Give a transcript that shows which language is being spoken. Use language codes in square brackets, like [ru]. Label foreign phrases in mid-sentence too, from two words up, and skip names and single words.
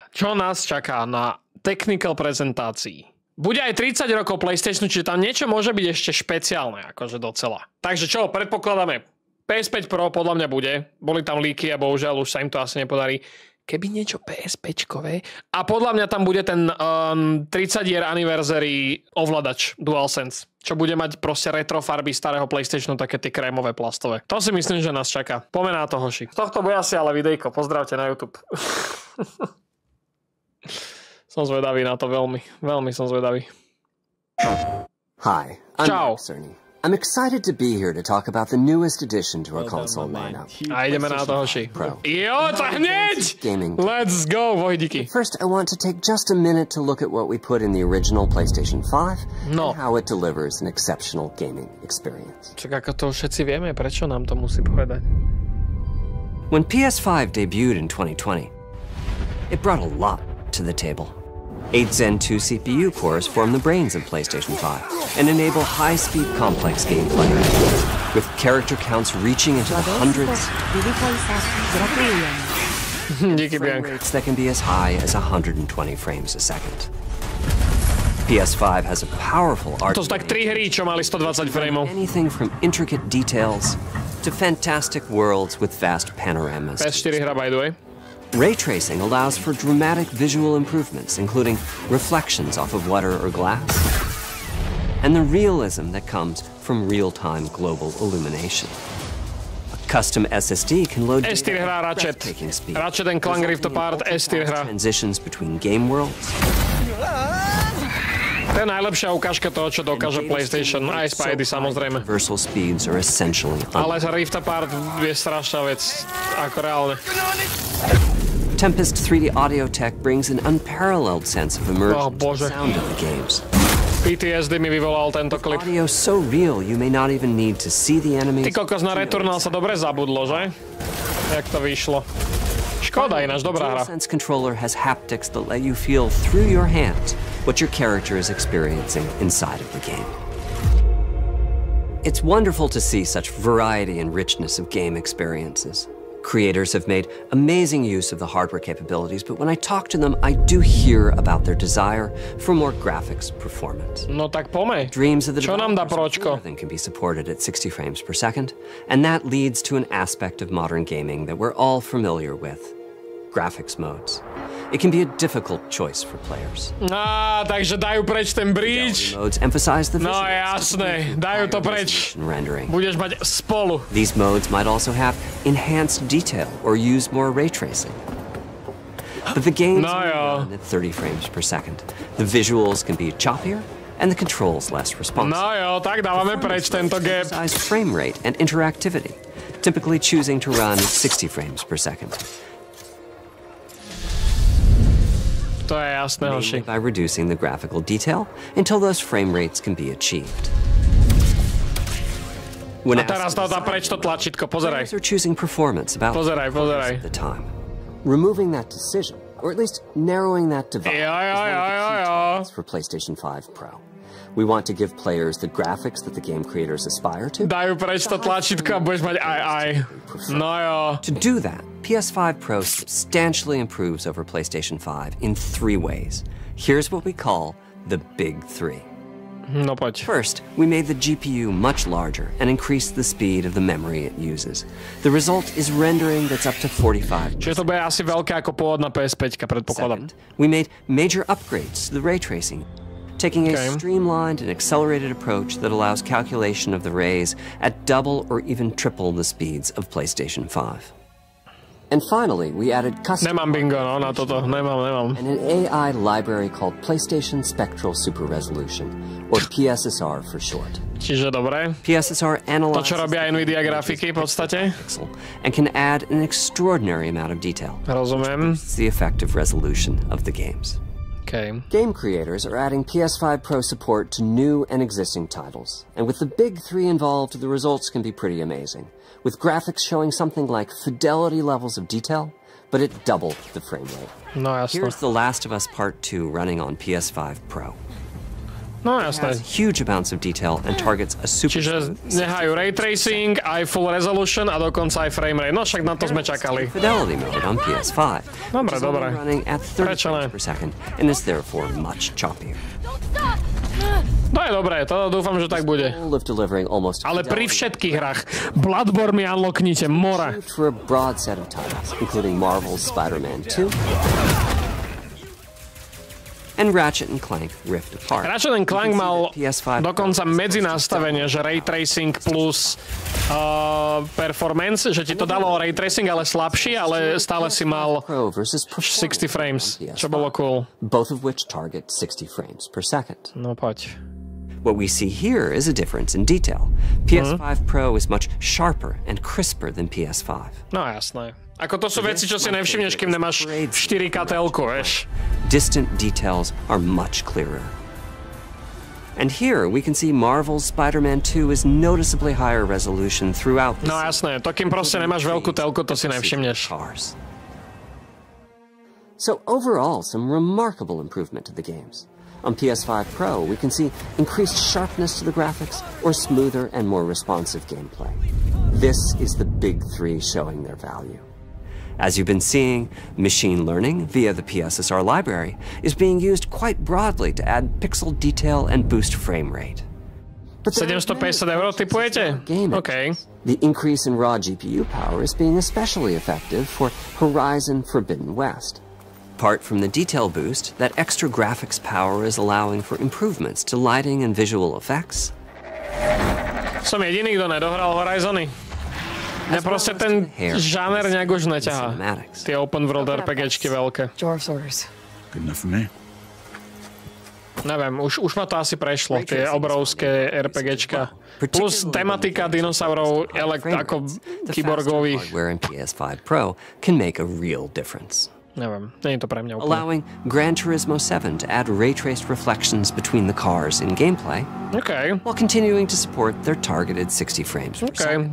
[sk] Čo nás čaká na technical prezentácii? Bude aj 30 rokov PlayStationu, čiže tam niečo môže byť ešte špeciálne, akože docela. Takže čo, predpokladáme, PS5 Pro podľa mňa bude. Boli tam líky a bohužiaľ už sa im to asi nepodarí. Keby niečo PS5-čkové. A podľa mňa tam bude ten [en] 30 year anniversary [sk] ovladač DualSense, čo bude mať proste retro farby starého PlayStationu, také tie krémové plastové. To si myslím, že nás čaká. Pomená to, hoši. Z tohto bude asi ale videjko. Pozdravte na YouTube. Som zvedavý na to veľmi. Veľmi som zvedavý. [en] Hi, I'm Mark Cerny. I'm excited to be here to talk about the newest addition to our console lineup. [sk] A ideme na to, hoši. Jo, to hneď! [en] Let's go, Vojdiky. First, I want to take just a minute to look at what we put in the original PlayStation 5 and how it delivers an exceptional gaming experience. [sk] Čak ako to všetci vieme, prečo nám to musí povedať? [en] When PS5 debuted in 2020, it brought a lot to the table. 8 Zen 2 CPU cores form the brains of PlayStation 5 and enable high-speed complex gameplay, with character counts reaching into the hundreds, frame rates that can be as high as 120 frames a second. PS5 has a powerful art. [sk] To sú tak 3 hry, čo mali 120 frameov. [en] Anything from intricate details to fantastic worlds with vast panoramas. PS4 hra, by the way. Ray tracing allows for dramatic visual improvements, including reflections off of water or glass, and the realism that comes from real-time global illumination. A custom SSD can load [sk] S-tier hra Ratchet. Ratchet and Clank Rift Apart, S-tier hra. [en] Transitions between game worlds. [sk] To je najlepšia ukážka toho, čo dokáže PlayStation. Aj Spidey, samozrejme. Ale Rift Apart je strašná vec. Ako reálne. [en] Tempest 3D audio tech brings an unparalleled sense of immersion to the sound of the games. [sk] PTSD mi vyvolal tento klip. [en] Audio so real you may not even need to see the enemies. [sk] Ty kokos, na Returnal sa dobre zabudlo, že? Jak to vyšlo. Škoda, ináč dobrá hra. [en] The DualSense controller has haptics that let you feel through your hands what your character is experiencing inside of the game. It's wonderful to see such variety and richness of game experiences. Creators have made amazing use of the hardware capabilities, but when I talk to them, I do hear about their desire for more graphics performance. [sk] No tak pomej. [en] Dreams of the [sk] Čo nám dá pročko? [en] Everything can be supported at 60 frames per second, and that leads to an aspect of modern gaming that we're all familiar with: graphics modes. It can be a difficult choice for players. [sk] Takže dajú preč ten bridge. [en] Modes emphasize the [sk] no jasné, dajú to preč. Budeš mať spolu. [en] These modes might also have enhanced detail or use more ray tracing. But the games run at 30 frames per second. The visuals can be choppier and the controls less responsive. [sk] No jo, tak dávame preč tento gap. [en] Frame rate and interactivity, typically choosing to run at 60 frames per second. [sk] To je jasné, hoši. [en] By reducing the graphical detail until those frame rates can be achieved. [sk] A teraz dá preč to tlačítko, pozeraj. Pozeraj. [en] Removing that decision, or at least narrowing that divide, is one of the key targets for PlayStation 5 Pro. We want to give players the graphics that the game creators aspire to. [sk] Dajú preč to tlačítko a budeš mať aj. No jo. [en] To do that, PS5 Pro substantially improves over PlayStation 5 in 3 ways. Here's what we call the Big 3. [sk] No poď. [en] First, we made the GPU much larger and increased the speed of the memory it uses. The result is rendering that's up to 45%. [sk] Čiže to bude asi veľké ako pôvodná PS5, predpokladám. [en] Second, we made major upgrades to the ray tracing, taking a streamlined and accelerated approach that allows calculation of the rays at double or even triple the speeds of PlayStation 5. And finally, we added custom [sk] Nemám bingo, no, na toto. Nemám. [en] And an AI library called PlayStation Spectral Super Resolution, or PSSR for short. [sk] Čiže dobre. [en] PSSR analyzes [sk] to, čo robia Nvidia grafiky v podstate. [en] And can add an extraordinary amount of detail. [sk] Rozumiem. [en] It's the effective resolution of the games. Okay. Game creators are adding PS5 Pro support to new and existing titles. And with the Big 3 involved, the results can be pretty amazing, with graphics showing something like fidelity levels of detail, but at double the frame rate. [sk] No jasno. [en] Here's The Last of Us Part 2 running on PS5 Pro. [sk] No jasné. [en] Has huge amounts of detail and targets a super. [sk] Čiže nehajú [en] ray tracing, [sk] aj [en] full resolution [sk] a dokonca aj [en] frame rate. [sk] No však na to sme čakali. [en] Fidelity mode on PS5. [sk] Dobre, dobre. [en] Running at 30 [sk] Prečo ne? [en] frames per second and is therefore much choppier. [sk] To je dobré, to dúfam, že tak bude. [en] Of delivering almost [sk] Ale pri všetkých hrách Bloodborne mi unlocknite more. [en] for a broad set of titles, including Marvel's Spider-Man 2 and Ratchet & Clank Rift Apart. [sk] Ratchet & Clank mal PS5 dokonca medzi nastavenie, že [en] ray tracing plus performance, [sk] že ti to dalo [en] ray tracing, [sk] ale slabší, ale stále si mal [en] Pro versus 60 frames, PS5, [sk] čo bolo cool. [en] both of which target 60 frames per second. [sk] No poď. [en] What we see here is a difference in detail. PS5 Pro is much sharper and crisper than PS5. [sk] No jasné. Ako to sú veci, čo si nevšimneš, kým nemáš 4K telku, vieš. [en] Distant details are much clearer. And here we can see Marvel's Spider-Man 2 is noticeably higher resolution throughout the [sk] No jasné, to kým proste nemáš veľkú telku, to si nevšimneš. [en] cars. So overall, some remarkable improvement to the games. On PS5 Pro, we can see increased sharpness to the graphics or smoother and more responsive gameplay. This is the big three showing their value. As you've been seeing, machine learning via the PSSR library is being used quite broadly to add pixel detail and boost frame rate. [sk] 750 € typujete? OK. [en] The increase in raw GPU power is being especially effective for Horizon Forbidden West. Apart from the detail boost, that extra graphics power is allowing for improvements to lighting and visual effects. [sk] Som jediný, kto nedohral Horizony. Mňa proste ten žáner nejak už neťahá. Tie [en] open world [sk] RPGčky veľké. [en] Dwarf's orders. Good enough for me. [sk] Neviem, už ma to asi prešlo, tie obrovské RPGčka. Plus tematika dinosaurov, ako kyborgových. [en] Hardware in PS5 Pro can make a real difference. [sk] Neviem, nie je to pre mňa úplne. [en] Allowing Gran Turismo 7 to add ray-traced reflections between the cars in gameplay, while continuing to support their targeted 60 frames per second.